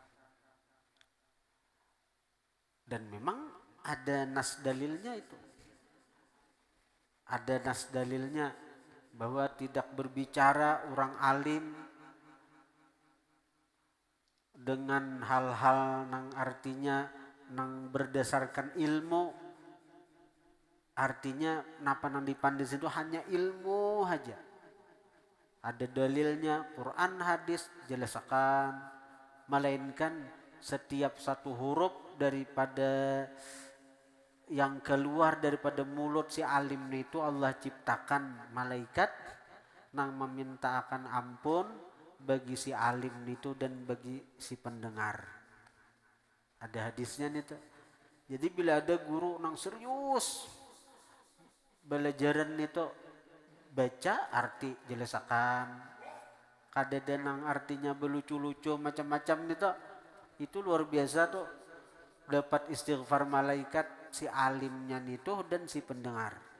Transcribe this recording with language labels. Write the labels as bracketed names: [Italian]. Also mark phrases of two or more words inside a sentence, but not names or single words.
[Banjar] Dan memang ada nas dalilnya itu. Ada nas dalilnya bahwa tidak berbicara orang alim dengan hal-hal nang artinya nang berdasarkan ilmu. Artinya napa nang dipandai itu hanya ilmu saja. Ada dalilnya Quran hadis jelaskan, melainkan setiap satu huruf daripada yang keluar daripada mulut si alim itu Allah ciptakan malaikat nang meminta akan ampun bagi si alim itu dan bagi si pendengar. Ada hadisnya nih tuh. Jadi bila ada guru nang serius belajaran itu baca arti jelaskan, kadada nang artinya belucu-lucu macam-macam itu luar biasa tuh, dapat istighfar malaikat si alimnya itu dan si pendengar.